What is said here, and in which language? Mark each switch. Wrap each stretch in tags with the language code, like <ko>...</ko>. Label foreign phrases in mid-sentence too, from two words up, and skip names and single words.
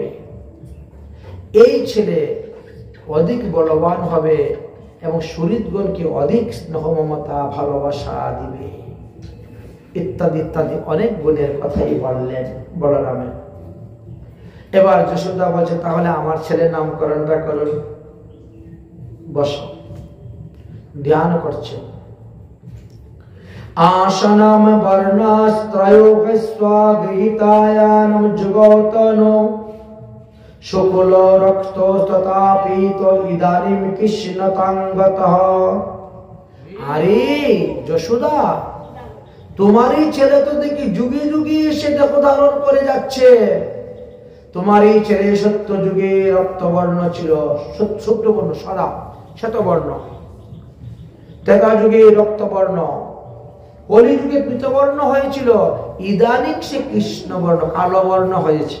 <bn>এই ছেলে অধিক বলবান হবে এবং শরীরগণকে অধিক স্নেহ মমতা ভালোবাসা দিবে, ইত্যাদি ইত্যাদি অনেক গুণের কথাই বললেন বলরামের। এবার যশোদা বলছে, তাহলে আমার ছেলের নামকরণটা করুন। বস, ধ্যান করছে।</bn> <sa>आसनम वर्णस्त्रयोगस्वागृहीतायानं जुगौतनो शुक्लो रक्तो तथा पीतो इदानीं कृष्णतांगतः।</sa> <bn>আরে যশোদা, তোমারই ছেলে তো দেখি যুগে যুগে এসে দেহ ধারণ করে যাচ্ছে। তোমারই ছেলে সত্য যুগে রক্তবর্ণ ছিল, শুক্লবর্ণ সাদা শ্বেতবর্ণ, ত্রেতা যুগে রক্তবর্ণ, কলি যুগে পীতবর্ণ হয়েছিল, ইদানিং সে কৃষ্ণবর্ণ কালো বর্ণ হয়েছে।</bn>